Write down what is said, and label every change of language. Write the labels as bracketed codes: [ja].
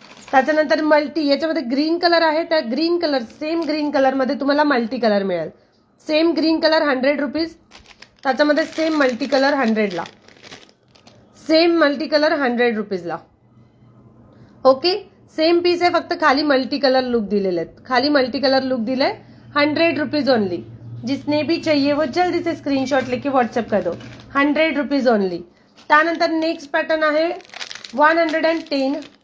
[mr] त्याच्यानंतर मल्टी, याच्यामध्ये green colour आहे, त्या green colour same green colour मध्ये तुम्हाला मल्टी कलर मिळेल। सेम ग्रीन कलर 100 रुपीज, त्याच्यामध्ये सेम मल्टी कलर 100 ला, same multi colour 100 रुपीजला। Okay, same piece आहे, फक्त खाली मल्टी कलर लुक दिलेले आहेत, खाली मल्टी कलर लुक दिले। [en] 100 rupees only. [hi] जिसने भी चाहिए वो जल्दी से स्क्रीनशॉट लेके व्हाट्सएप कर दो। [en] 100 rupees only. [mr] त्यानंतर नेक्स्ट पॅटर्न आहे 110।